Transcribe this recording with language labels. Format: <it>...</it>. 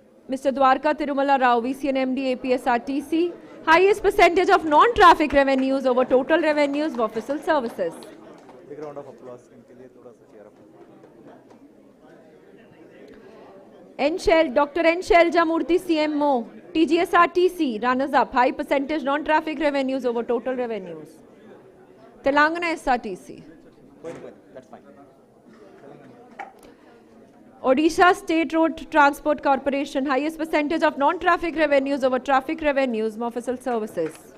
<en>Mr. Dwarka Tirumala Rao, VCN MD, APSRTC, highest percentage of non-traffic revenues over total revenues of official services. Big round of applause.</en> <hi>इनके लिए थोड़ा सा</hi> <en>cheer up. Dr. N. Shailja-Murthy, CMO, TGSRTC, runners up, high percentage non-traffic revenues over total revenues. Telangana SRTC. That's fine. Odisha State Road Transport Corporation, highest percentage of non-traffic revenues over traffic revenues, official services.</en>